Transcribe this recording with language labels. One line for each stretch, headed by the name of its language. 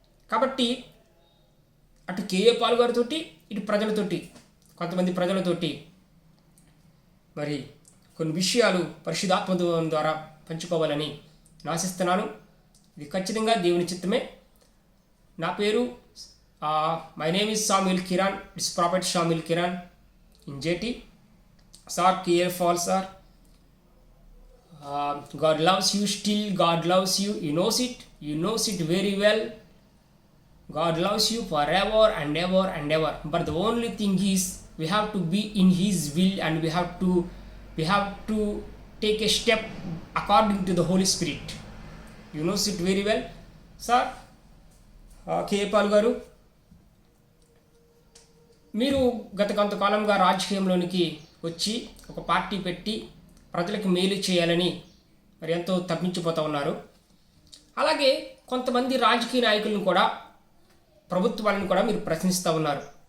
Telugu: కాబట్టి అటు KA Paul గారితోటి, ఇటు ప్రజలతోటి, కొంతమంది ప్రజలతోటి మరి కొన్ని విషయాలు పరిశుద్ధాత్మ ద్వారా పంచుకోవాలని ఆశిస్తున్నాను. ఇది ఖచ్చితంగా దేవుని చిత్తమే. నా పేరు
English: my name is
Telugu: Samuel Kiran.
English: It's prophet Samuel Kiran in JT. Sir, KA Paul sir, God loves you still. God loves you. You knows it very well. God loves you forever and ever and ever. But the only thing is we have to be in His will, and we have to take a step according to the Holy Spirit. You knows it very well, sir. K.
Telugu: Paul garu, మీరు గత కొంతకాలంగా రాజకీయంలోనికి వచ్చి ఒక party పెట్టి ప్రజలకు మేలు చేయాలని మరి ఎంతో తప్పించిపోతూ ఉన్నారు. అలాగే కొంతమంది రాజకీయ నాయకులను కూడా, ప్రభుత్వాలను కూడా మీరు ప్రశ్నిస్తూ ఉన్నారు.